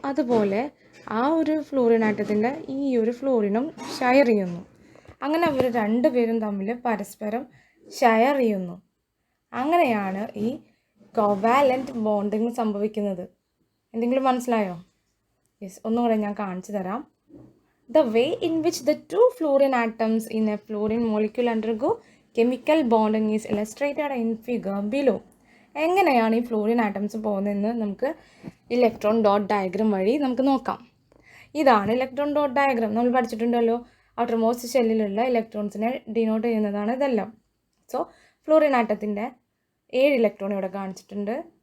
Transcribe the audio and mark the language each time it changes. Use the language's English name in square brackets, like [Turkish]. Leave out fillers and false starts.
[Malayalam] അതുപോലെ ആ ഒരു ഫ്ലൂറിൻ ആറ്റത്തിൻ്റെ ഈ ഒരു ഫ്ലൂറിനും ഷെയർ ചെയ്യുന്നു. അങ്ങനെ അവർ 2 പേരും തമ്മിൽ പരസ്പരം ഷെയർ ചെയ്യുന്നു. അങ്ങനെയാണ് ഈ കോവാലൻറ്റ് ബോണ്ടിങ് സംഭവിക്കുന്നത്. എന്തെങ്കിലും മനസ്സിലായോ? യെസ്, ഒന്നുകൂടെ ഞാൻ കാണിച്ചു തരാം. [English] The way in which the 2 fluorine atoms in a fluorine molecule undergo chemical bonding is illustrated in figure below. [Malayalam] എങ്ങനെയാണ് ഈ ഫ്ലൂറിൻ ആറ്റംസ് പോകുന്നതെന്ന് നമുക്ക് ഇലക്ട്രോൺ ഡോട്ട് ഡയഗ്രം വഴി നമുക്ക് നോക്കാം. ഇതാണ് ഇലക്ട്രോൺ ഡോട്ട് ഡയഗ്രം. നമ്മൾ പഠിച്ചിട്ടുണ്ടല്ലോ, ഔട്ടർമോസ്റ്റ് ഷെല്ലിലുള്ള ഇലക്ട്രോൺസിനെ ഡിനോട്ട് ചെയ്യുന്നതാണ് ഇതെല്ലാം. സോ ഫ്ലൂറിൻ ആറ്റത്തിൻ്റെ 7 ഇലക്ട്രോൺ ഇവിടെ കാണിച്ചിട്ടുണ്ട്.